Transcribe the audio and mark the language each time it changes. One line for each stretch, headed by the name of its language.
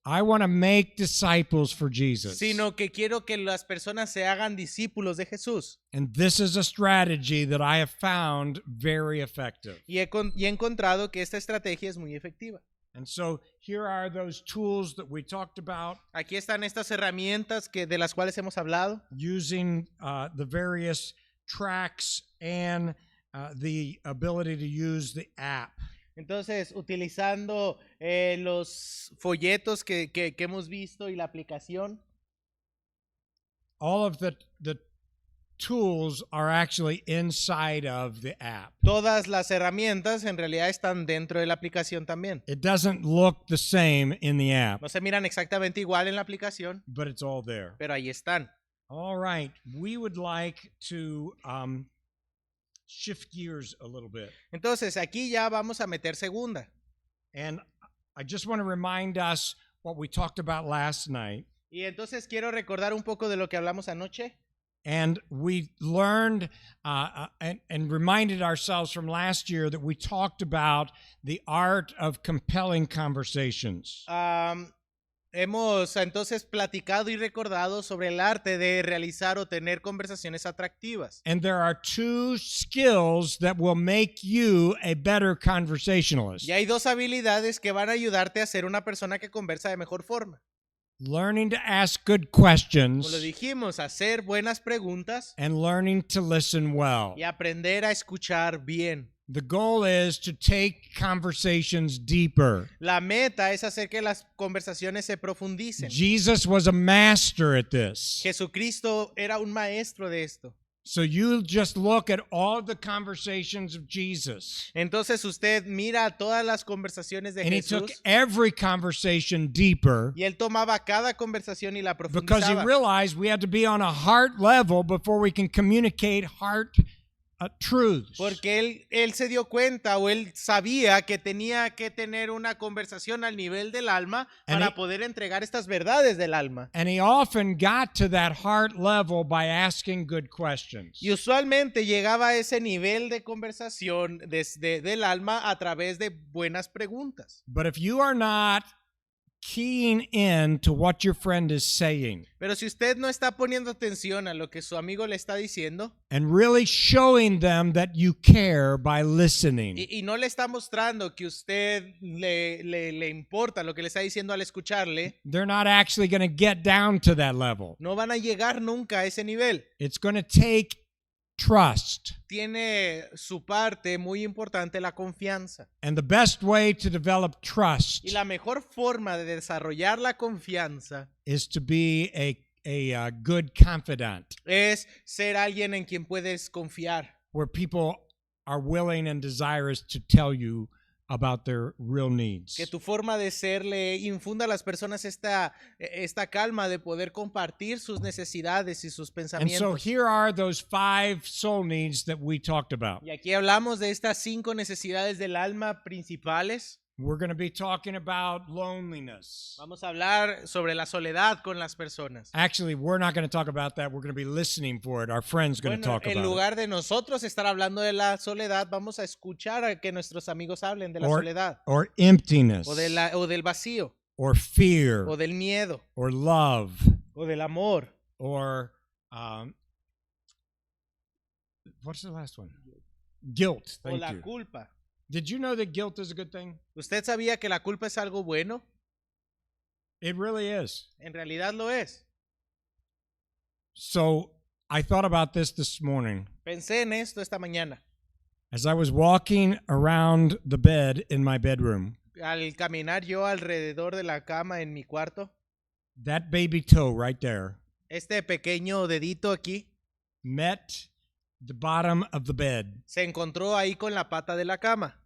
English: I want to make disciples for Jesus.
Spanish: sino que quiero que las personas se hagan discípulos de Jesús.
English: And this is a strategy that I have found very effective.
Spanish: Y he encontrado que esta estrategia es muy efectiva.
English: And so here are those tools that we talked about,
Spanish: Aquí están estas herramientas de las cuales hemos hablado,
English: using the various tracks and the ability to use the app.
Spanish: Entonces, utilizando los folletos que hemos visto y la aplicación,
English: all of the tools are actually inside of the app.
Spanish: todas las herramientas en realidad están dentro de la aplicación también.
English: It doesn't look the same in the app,
Spanish: No se miran exactamente igual en la aplicación,
English: but it's all there.
Spanish: pero ahí están.
English: All right, we would like to shift gears a little bit.
Spanish: Entonces, aquí ya vamos a meter segunda.
English: And I just want to remind us what we talked about last night.
Spanish: Y entonces quiero recordar un poco de lo que hablamos anoche.
English: And we learned and reminded ourselves from last year that we talked about the art of compelling conversations.
Spanish: Hemos entonces platicado y recordado sobre el arte de realizar o tener conversaciones atractivas.
English: And there are two skills that will make you a better conversationalist.
Spanish: Y hay dos habilidades que van a ayudarte a ser una persona que conversa de mejor forma.
English: Learning to ask good
Spanish: Como lo
English: questions
Spanish: dijimos, hacer buenas preguntas
English: and learning to listen well.
Spanish: y aprender a escuchar bien.
English: The goal is to take conversations deeper.
Spanish: La meta es hacer que las conversaciones se profundicen.
English: Jesus was a master at this.
Spanish: Jesucristo era un maestro de esto.
English: So you just look at all the conversations of Jesus.
Spanish: Entonces usted mira todas las conversaciones de
English: And he took
Spanish: Jesús
English: every conversation deeper
Spanish: y él tomaba cada conversación y la
English: because he
Spanish: profundizaba.
English: realized we had to be on a heart level before we can communicate heart truths.
Spanish: Porque él se dio cuenta o él sabía que tenía que tener una conversación al nivel del alma
English: And
Spanish: para
English: he-
Spanish: poder entregar estas verdades del alma.
English: And he often got to that heart level by asking good questions.
Spanish: Y usualmente llegaba a ese nivel de conversación del alma a través de buenas preguntas.
English: But if you are not keying in to what your friend is saying
Spanish: Pero si usted no está poniendo atención a lo que su amigo le está diciendo
English: and really showing them that you care by listening,
Spanish: y no le está mostrando que usted le importa lo que le está diciendo al escucharle,
English: they're not actually going to get down to that level.
Spanish: no van a llegar nunca a ese nivel.
English: It's going to take trust.
Spanish: Tiene su parte muy importante la confianza.
English: And the best way to develop trust
Spanish: Y la mejor forma de desarrollar la confianza
English: is to be a good confidant,
Spanish: es ser alguien en quien puedes confiar,
English: where people are willing and desirous to tell you about their real needs.
Spanish: que tu forma de ser le infunda a las personas esta calma de poder compartir sus necesidades y sus
English: And so
Spanish: pensamientos.
English: here are those 5 soul needs that we talked about.
Spanish: Y aquí hablamos de estas 5 necesidades del alma principales.
English: We're going to be talking about loneliness.
Spanish: Vamos a hablar sobre la soledad con las personas.
English: Actually, we're not going to talk about that. We're going to be listening for it. Our friend's going to
Spanish: Bueno,
English: talk
Spanish: en
English: about it.
Spanish: lugar de nosotros estar hablando de la soledad, vamos a escuchar a que nuestros amigos hablen de la soledad
English: Or emptiness,
Spanish: o del vacío
English: or fear,
Spanish: o del miedo
English: or love,
Spanish: o del amor
English: or what's the last one? Guilt.
Spanish: o
English: Thank
Spanish: la
English: you.
Spanish: culpa.
English: Did you know that guilt is a good thing?
Spanish: ¿Usted sabía que la culpa es algo bueno?
English: It really is.
Spanish: En realidad lo es.
English: So I thought about this morning
Spanish: Pensé en esto esta mañana.
English: as I was walking around the bed in my bedroom.
Spanish: Al caminar yo alrededor de la cama en mi cuarto,
English: That baby toe right there
Spanish: este pequeño dedito aquí
English: met the bottom of the bed,
Spanish: se encontró ahí con la pata de la cama